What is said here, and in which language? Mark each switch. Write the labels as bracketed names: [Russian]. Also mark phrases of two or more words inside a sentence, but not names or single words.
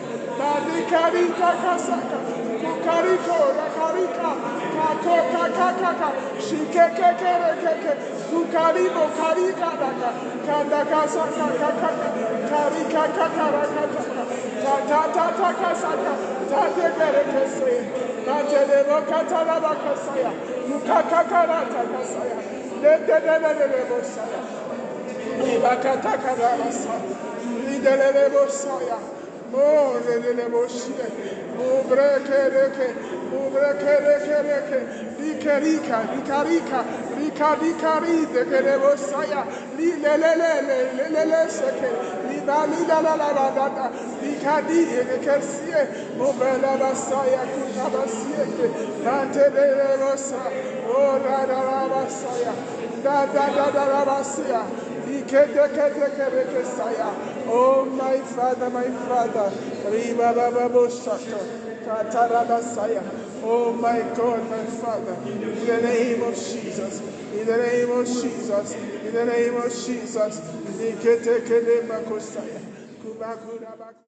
[English] Madikarita Kasaka, Kukariko, Rakarika, Kakaka, Shikeke, Kukarimo, Karika, Kandakasa, Karika, Kakarakata, Tata Kasaka, Tate Kese, Matelevo Katarabakasaya, Mukakakarata Kasaya, Lebosaya, Ibakatakarabasa, Lidelebosaya, Oh, Lelebosia, Ubrekereke, Rikari, the Kelebosaya, Lilele, Seke, Libalida la Lavada, Rikadi, the Kersie, Mobela Basaya, Kutabasieke, Tante de Levosa, Oh, Radabasaya, Dada Rabasia, Oh, my Father, my Father. Oh, my God, my Father. In the name of Jesus. In the name of Jesus. In the name of Jesus.